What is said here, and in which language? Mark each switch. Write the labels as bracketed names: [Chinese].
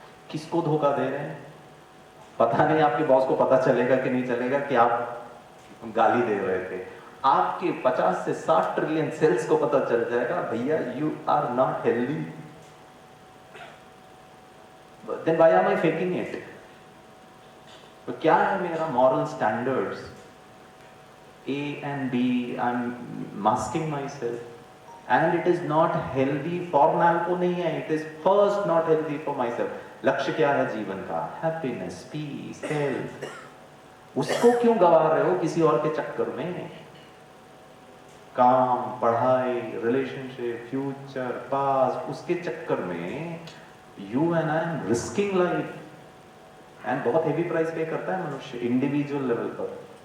[Hindi] किसको धोखा दे रहे हैं पता नहीं, आपके बॉस को पता चलेगा कि नहीं चलेगा कि आप गाली दे रहे थे। आपके 50 से 60 ट्रिलियन सेल्स को पता चल जाएगा, भैया [English] You are not healthy, then why am I faking it? [Hindi] तो क्या है मेरा moral standards? [English] A and B, I'm masking myself, and it is not healthy for Nalco [Hindi] नहीं है, [English] it is first not healthy for myself. [Hindi] लक्ष्य क्या है जीवन का? Happiness, piece, health. उसको क्यों गवा रहे हो किसी और के चक्कर में? काम, पढ़ाई, रिलेशनशिप, फ्यूचर, पास्ट, उसके चक्कर में [English] you and I am risking life, [Hindi] and बहुत हेवी प्राइस पे करता है मनुष्य इंडिविजुअल लेवल पर।